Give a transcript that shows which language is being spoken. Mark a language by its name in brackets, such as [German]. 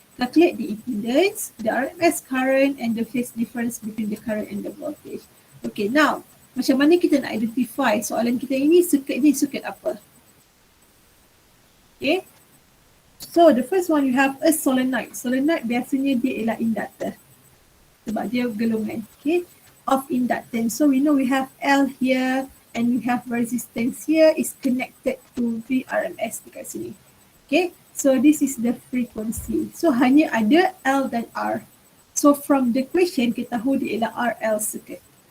[English] Calculate the impedance, the RMS current and the phase difference between the current and the voltage. [Malay] Okay, now macam mana kita nak identify soalan kita ini circuit apa? Okay. [English] So the first one you have a solenoid. [Malay] Solenoid biasanya dia ialah inductor. Sebab dia gelungan. Okay. Of inductance. [English] So we know we have L here and we have resistance here is connected to VRMS [Malay] dekat sini. [English] Okay. So this is the frequency. [Malay] So hanya ada L dan R. So [English] from the equation [Malay] kita tahu dia ialah RL circuit.